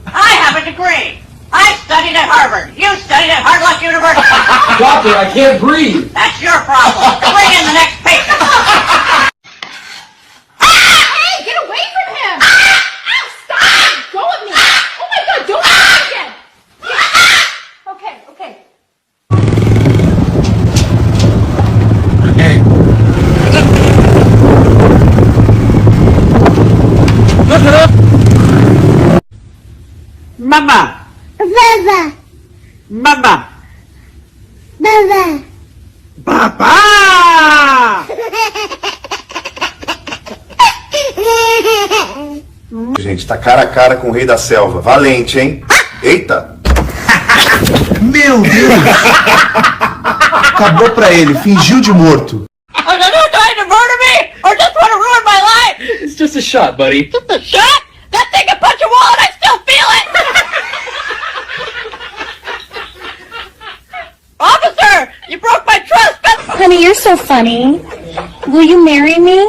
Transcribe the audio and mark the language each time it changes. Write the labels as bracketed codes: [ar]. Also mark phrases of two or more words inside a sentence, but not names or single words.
[en] I have a degree. I studied at Harvard. You studied at Hard Luck University. Doctor, I can't breathe. That's your problem. Bring in the next patient. Hey, get away from him! Stop! Go with me! Oh my God, don't do it again! Okay, okay. Mama. Baba. Mama. Baba. Papa. [pt] Gente, tá cara a cara com o rei da selva. Valente, hein? Eita! Meu Deus! Acabou pra ele, fingiu de morto. [en] Are you trying to murder me? Or just want to ruin my life? It's just a shot, buddy. Just a shot? That thing can punch a wall and I still feel it! Officer! You broke my trust! Honey, you're so funny. Will you marry me?